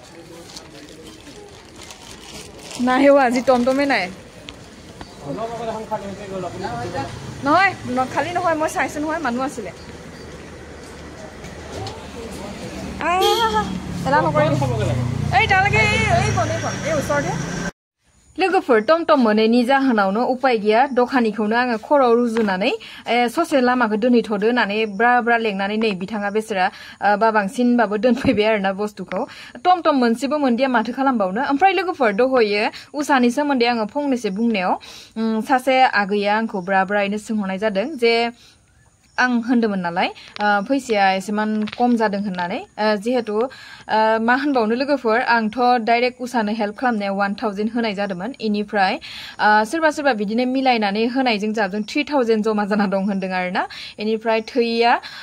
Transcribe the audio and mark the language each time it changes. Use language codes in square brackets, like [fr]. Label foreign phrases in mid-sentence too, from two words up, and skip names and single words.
[as] নাহেও আজি টমটমে নাই নহয় খালি নহয় মই চাইছো নহয় মানুহ আছিলে এই তালৈকে এই ওচৰতে [brx] लोगोफोर टमटम मोनैनि जाहोनावनो उपाय गैया दखानिखौनो आङो खराव रुजुनानै ससे लामाखौ दोनहैथ'दो होननानै ब्रा लेंनानै नै बिथाङा बेसरा बाबांसिनबाबो दोनफैबाय आरोना बुस्थुखौ टमटम मोनसेबो मोनदिया माथो खालामबावनो ओमफ्राय लोगोफोर दहयो उसानि सोमोन्दै आङो फंनैसो बुंनायाव सासे आगैया आंखौ ब्रायैनो सोंहरनाय जादों जे आं होनदोंमोन नालाय फैसाया एसेमान खम जादों होननानै जिहेतु मा होनबावनो लोगोफोर आंथ' डाइरेक्ट उसानो हेल्प खालामनायाव 1000 होनाय जादोंमोन इनिफ्राय सोरबा बिदिनो मिलायनानै होनायजों जाबजों 3000 जमा जाना दं होनदों आरोना इनिफ्राय थैया